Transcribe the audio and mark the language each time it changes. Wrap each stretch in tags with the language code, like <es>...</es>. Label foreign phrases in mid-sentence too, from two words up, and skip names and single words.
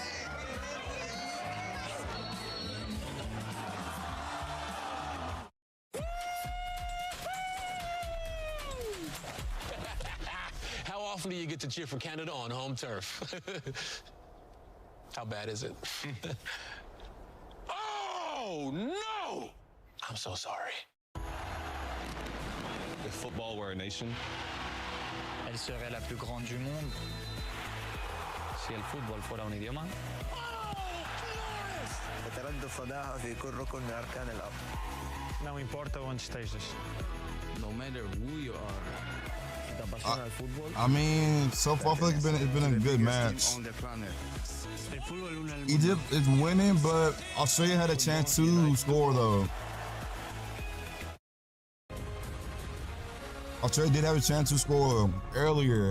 <en>How often do you get to cheer for Canada on home turf? How bad is it? Oh, no! I'm so sorry. If football were a nation,</en> <fr>elle serait la plus grande du monde.</fr> <es>Si el fútbol fuera un idioma.</es> <ar>يتردد صداها في كل ركن من أركان الأرض.</ar> <pt>Não importa onde estejas.</pt> <en>No matter who you are. I mean, so far I feel like it's been a good match. Egypt is winning, but Australia had a chance to score though. Australia did have a chance to score earlier.</en>